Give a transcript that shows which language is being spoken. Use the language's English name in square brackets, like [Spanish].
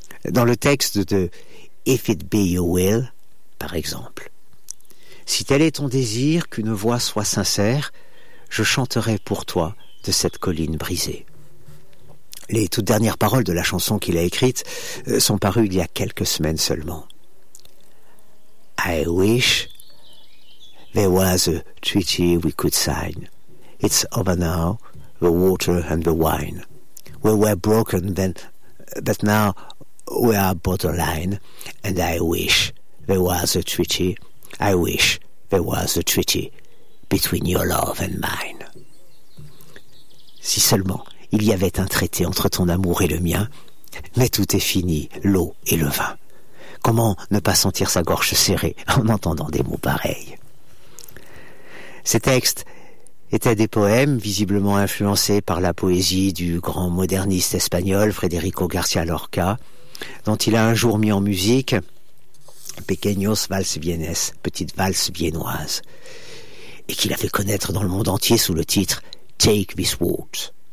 [French] Dans le texte de If It Be Your Will, par exemple. Si tel est ton désir, qu'une voix soit sincère, je chanterai pour toi de cette colline brisée. Les toutes dernières paroles de la chanson qu'il a écrite sont parues il y a quelques semaines seulement. [English] I wish there was a treaty we could sign. It's over now, the water and the wine. We were broken then, but now we are borderline. And I wish there was a treaty. I wish there was a treaty between your love and mine. [French] Si seulement il y avait un traité entre ton amour et le mien, mais tout est fini, l'eau et le vin. Comment ne pas sentir sa gorge serrée en entendant des mots pareils? Ces textes étaient des poèmes visiblement influencés par la poésie du grand moderniste espagnol Federico García Lorca, dont il a un jour mis en musique Pequeños Vals Viennes, petite valse viennoise, et qu'il a fait connaître dans le monde entier sous le titre Take This Waltz.